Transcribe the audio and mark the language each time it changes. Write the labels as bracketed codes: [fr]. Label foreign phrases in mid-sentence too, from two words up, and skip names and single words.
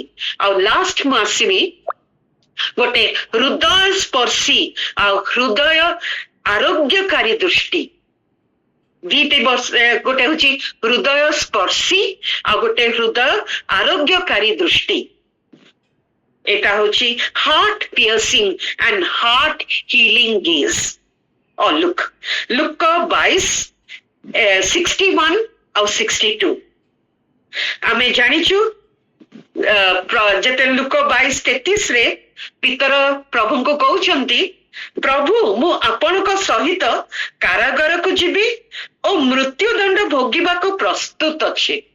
[or] ଆଉ ଲାଷ୍ଟ ମୁଁ ଆସିବି ଗୋଟେ ହୃଦୟ ସ୍ପର୍ଶୀ ଆଉ ହୃଦୟ ଆରୋଗ୍ୟକାରୀ ଦୃଷ୍ଟି। ଦିଟି ଗୋଟେ ହଉଛି ହୃଦୟ ସ୍ପର୍ଶୀ ଆଉ ଗୋଟେ ହୃଦୟ ଆରୋଗ୍ୟକାରୀ ଦୃଷ୍ଟି। [bn] এটা হচ্ছে [en] heart piercing and heart healing gaze. [or] লুক 22:61 ଆଉ 62 ଆମେ ଜାଣିଛୁ ଯେତେ ଲୁକ 22:33 ରେ ପିତର ପ୍ରଭୁଙ୍କୁ କହୁଛନ୍ତି, ପ୍ରଭୁ ମୁଁ ଆପଣଙ୍କ ସହିତ କାରାଗାରକୁ ଯିବି ଓ ମୃତ୍ୟୁଦଣ୍ଡ ଭୋଗିବାକୁ ପ୍ରସ୍ତୁତ ଅଛି।